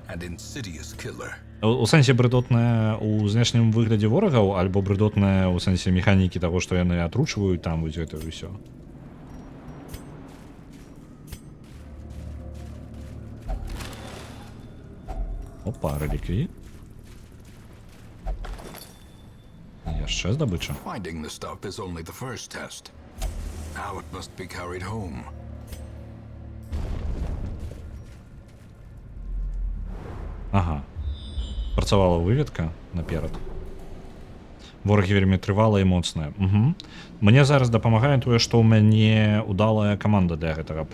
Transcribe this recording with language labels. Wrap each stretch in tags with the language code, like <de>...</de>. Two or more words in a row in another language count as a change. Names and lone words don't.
<be>У сэнсе брыдотная ў знешнім выглядзе ворагаў, альбо брыдотная ў сэнсе механікі таго, што яны атручваюць там вось гэта ўсё. Опа, реліквіі. Яшчэ здабыча.</be> <en>Finding the stuff is only the first test. Now it must be carried home.</en> <be>Ага. Працавала выведка наперад. Ворагі вельмі трывалыя і моцныя. Угу. Мне зараз дапамагае тое, што ў мяне удалая каманда для гэтага.</be>